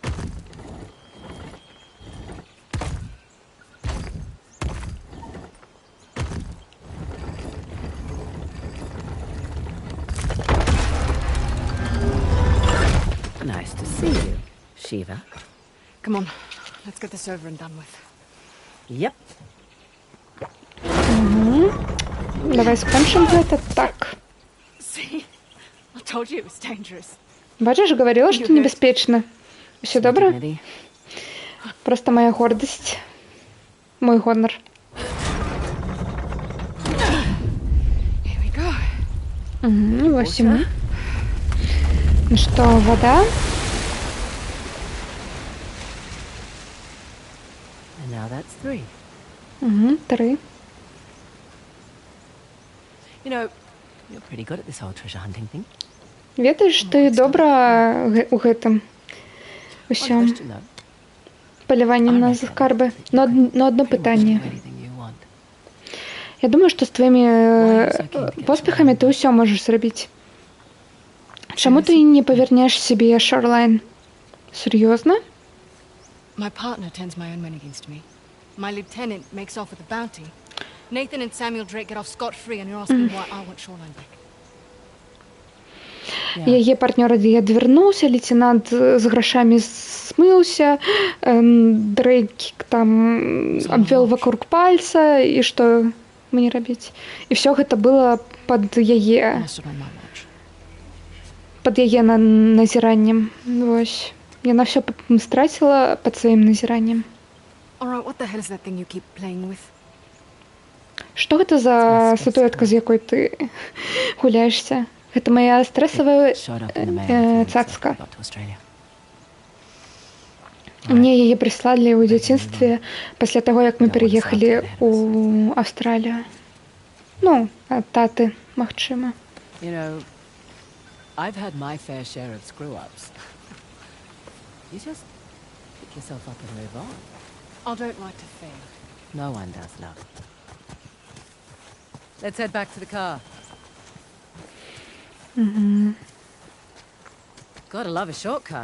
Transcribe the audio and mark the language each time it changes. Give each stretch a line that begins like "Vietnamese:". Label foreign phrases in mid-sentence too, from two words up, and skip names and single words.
English: Nice to see you, Shiva. Come on, let's get this over and done with. Yep.
Russian: Давай скончим это так.
English: See? I told you it was dangerous.
Ukrainian: Бачиш, говорила, что небезпечно. Все добре?
Russian: Просто моя гордость.
Belarusian: Мой гонор.
English: Here we go.
Russian: Угу, 8. Ну что, вода?
English: And now that's 3.
Russian: Угу, 3.
English: You know, you're pretty good at this whole treasure hunting thing.
Belarusian: Ведаеш, ты добра у гэтым усём поліваннем на скарби. Но одно пытанне. Я думаю, што з твоімі поспехамі ты ўсё можаш зрабіць. Чаму ты не павернеш сябе Шорлайн? Сур'ёзна?
English: My partner turns my own men against me. My lieutenant makes off with the bounty. Nathan and Samuel Drake get off scot-free, and you're asking why I want Shoreline back.
Belarusian: Яе партнёр адвярнуўся, лейтенант з грашамі смылся,
Russian: Дрейк там обвел вокруг пальца, и что мне робіць.
Belarusian: І все гэта было пад яе назіраннем. Вось. Яна все страціла пад сваім назіраннем.
English: Alright, what the hell is that thing you keep playing with?
Belarusian: Што гэта за статуэтка, з якой ты гуляешься? Гэта моя стрэсавая цацка. Мне яе прыслалі ў дзяцінстве пасля таго, як мы пераехалі ў Аўстралію. Ну, ад таты, магчыма.
English: You know, I've had my fair share of screw-ups. You just pick yourself up and move on. I don't like to fail. No one does, love. Let's head back to the car. Gotta love a shortcut.